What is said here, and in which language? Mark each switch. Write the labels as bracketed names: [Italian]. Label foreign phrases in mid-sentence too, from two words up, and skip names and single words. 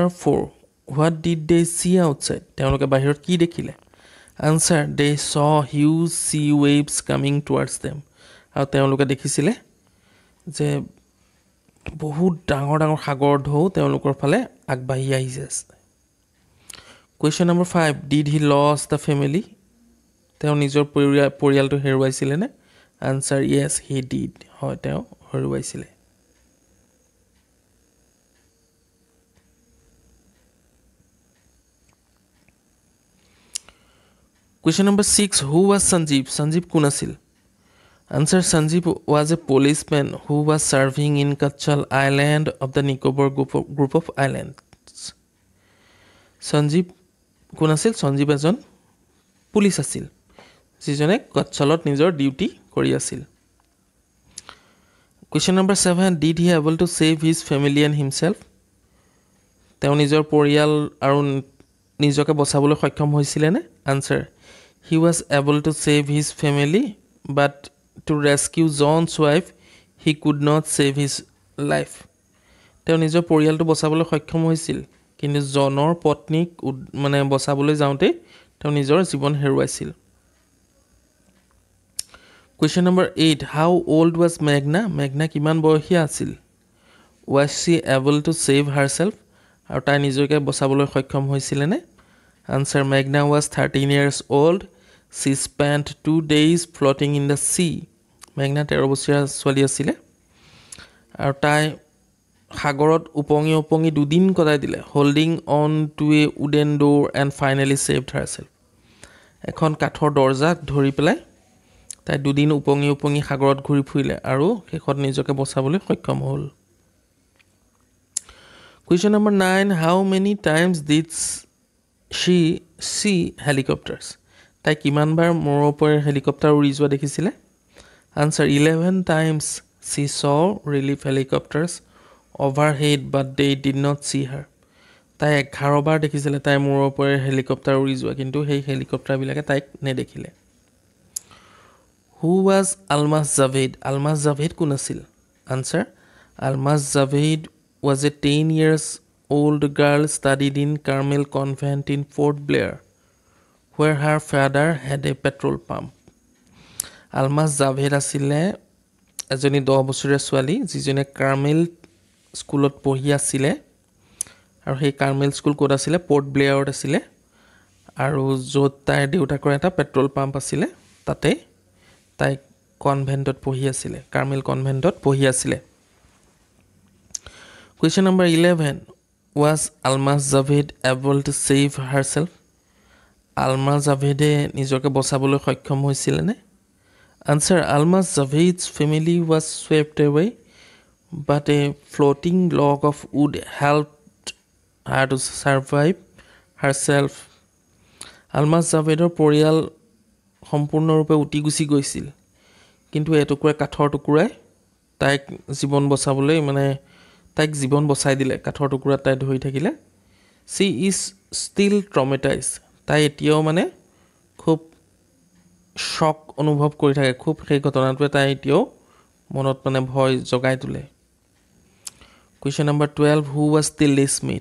[English] 4 What did they see outside [Assamese] তেওঁলোকে বাহিৰত কি দেখিলে [English] Answer they saw huge sea waves coming towards them [Assamese] আৰু তেওঁলোকে দেখিছিলে যে বহুত ডাঙৰ ডাঙৰ সাগৰ ঢৌ তেওঁলোকৰ ফালে আগবাঢ়ি আহিছে [English] Question number 5 did he lose the family [Assamese] তেওঁ নিজৰ পৰিয়ালটো হেৰুৱাইছিলেনে [English] Answer yes he did [Assamese] হয় তেওঁ হেৰুৱাইছিলে [English] Question number 6 who was Sanjeev [Assamese] কোন আছিল [English] Answer Sanjeev was a policeman who was serving in Katchal Island of the Nicobar group of islands. [Assamese] সঞ্জীৱ কোন আছিল সঞ্জীৱ এজন পুলিচ আছিল যিজনে কচ্ছলত নিজৰ ডিউটি কৰি আছিল [English] Question number 7 did he able to save his family and himself [Assamese] তেওঁ নিজৰ পৰিয়াল আৰু নিজকে বচাবলৈ সক্ষম হৈছিলেনে [English] Answer he was able to save his family but to rescue John's wife, he could not save his life. [Assamese] তেওঁ নিজৰ পৰিয়ালটো বচাবলৈ সক্ষম হৈছিল কিন্তু জনৰ পত্নীক মানে বচাবলৈ যাওঁতে তেওঁ নিজৰ জীৱন হেৰুৱাইছিল [English] Question number 8 How old was Meghna? Meghna [Assamese] কিমান বয়সীয়া আছিল [English] Was she able to save herself? [Assamese] আৰু তাই নিজকে বচাবলৈ সক্ষম হৈছিল নে [English] Answer Meghna was 13 years old. She spent 2 days floating in the sea. [Assamese] Meghna 13 বছৰীয়া ছোৱালী আছিল আৰু তাই সাগৰত উপঙি উপঙি দুদিন কটাই দিলে [English] holding on to a wooden door and finally saved herself. [Assamese] এখন কাঠৰ দৰজা ধৰি পেলাই তাই দুদিন উপঙি উপঙি সাগৰত ঘূৰি ফুৰিলে আৰু শেষত নিজকে বচাবলৈ সক্ষম হ'ল [English] Question number 9 How many times did she see helicopters? [Assamese] তাই কিমান বাৰ মূৰৰ ওপৰত হেলিকপ্টাৰ উৰি যোৱা দেখিছিলে [English] Answer 11 times she saw relief helicopters overhead but they did not see her. [Assamese] তাই 11 বাৰ দেখিছিলে তাই মূৰৰ ওপৰত হেলিকপ্টাৰ উৰি যোৱা কিন্তু সেই হেলিকপ্টাৰ বিলাকে তাইক নেদেখিলে [English] Who was Almas Javed? Almas Javed [Assamese] কোন আছিল [English] Answer Almas Javed was a 10 years old girl studied in Carmel Convent in Fort Blair where her father had a petrol pump. [Assamese] Almas Javed আছিলে এজনী 10 বছৰীয়া ছোৱালী যিজনে কাৰ্মেল স্কুলত পঢ়ি আছিল আৰু সেই কাৰ্মেল স্কুল কোড আছিল পৰ্ট ব্লেয়াৰত আছিল আৰু য'ত তাইৰ দেউতাকৰ এটা পেট্ৰল পাম্প আছিল তাতে তাই কনভেন্টত পঢ়ি আছিল কাৰ্মেল কনভেন্টত পঢ়ি আছিল [English] Question number 11 Was Almas Javed able to save herself? Almas Javed [Assamese] নিজকে বচাবলৈ সক্ষম হৈছিল নে [English] Answer Almas Javed's family was swept away but a floating log of wood helped her to survive herself. [Assamese] Almas Javedৰ পৰিয়াল সম্পূৰ্ণৰূপে উটি গুচি গৈছিল কিন্তু এটুকুৰা কাঠৰ টুকুৰাই তাইক জীৱন বচাবলৈ মানে তাইক জীৱন বচাই দিলে কাঠৰ টুকুৰা তাই ধৰি থাকিলে [English] She is still traumatized. [Assamese] তাই এতিয়াও মানে খুব শক অনুভৱ কৰি থাকে খুব সেই ঘটনাটোৱে তাই এতিয়াও মনত মানে ভয় জগাই তোলে [English] Question number 12 Who was Tilly Smith?